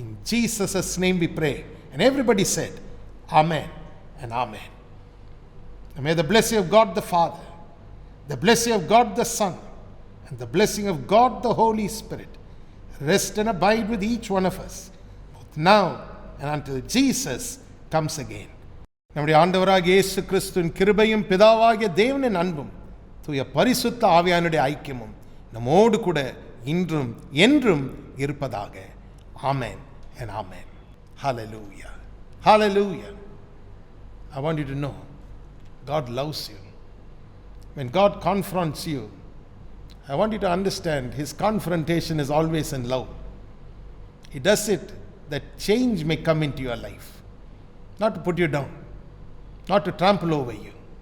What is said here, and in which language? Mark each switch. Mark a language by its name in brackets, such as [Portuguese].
[English] In Jesus' name we pray. And everybody said, Amen and Amen. And may the blessing of God the Father, the blessing of God the Son, and the blessing of God the Holy Spirit rest and abide with each one of us, both now and until Jesus comes again. [Tamil] நம்முடைய ஆண்டவராகிய இயேசு கிறிஸ்துவின் கிருபையும் பிதாவாகிய தேவனின் அன்பும் தூய பரிசுத்த ஆவியானுடைய ஐக்கியமும் நம்மோடு கூட இன்றும் என்றும் இருப்பதாக. [English] Amen and Amen. Hallelujah. Hallelujah. I want you to know, God loves you. When God confronts you, I want you to understand His confrontation is always in love. He does it that change may come into your life. Not to put you down, not to trample over you.